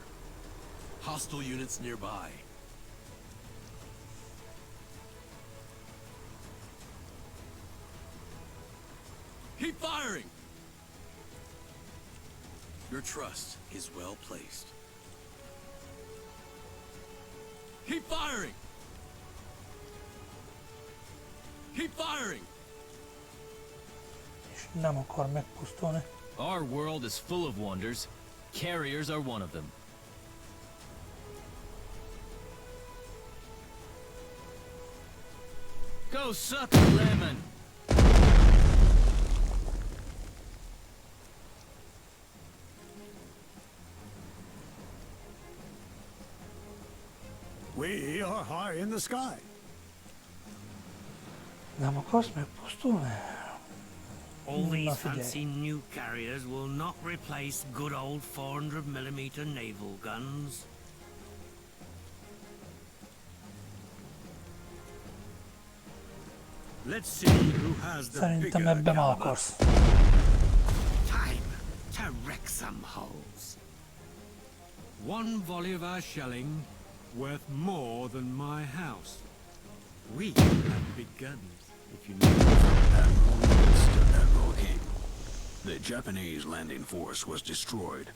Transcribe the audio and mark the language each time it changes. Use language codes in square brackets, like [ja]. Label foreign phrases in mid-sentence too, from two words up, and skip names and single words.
[en] Hostile units nearby. Keep firing! Your trust is well placed. Keep firing! Keep firing! [hu] És nem akar megpusztulni. [en] Our world is full of wonders. Carriers are one of them. Go suck a lemon! We are high in the sky. [hu] Nem akarsz megpusztulni? [en] All these [hu] Na figyelj. [en] fancy new carriers will not replace good old 400mm naval guns. Let's see who has the [hu] Szerintem [en] bigger [hu] ebben [en] caliber. [hu] akarsz. [en] Time to wreck some holes. One volley of our shelling worth more than my house. We have big guns, if you know. Admiral Nimitz to Admiral King. The Japanese landing force was destroyed.